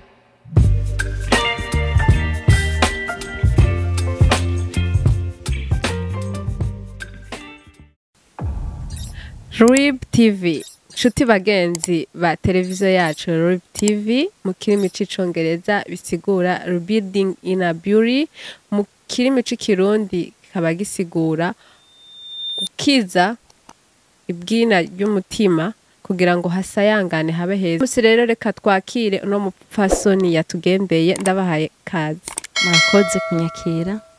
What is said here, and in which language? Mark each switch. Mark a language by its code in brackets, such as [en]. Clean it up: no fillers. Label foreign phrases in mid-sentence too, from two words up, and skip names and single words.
[rn] RIB TV nshuti bagenzi ba televiziyo yacu RIB TV mu kirimi c'icongereza bisigura [en] rebuilding inner beauty [rn] mu kirimi c'ikirundi kaba gisigura gukiza ibwina ry'umutima kugira ngo hasayangane habe heza. Musi rero reka twakire uno mupfasoni yatugendeye ndabahaye kazi. murakoze kunyakira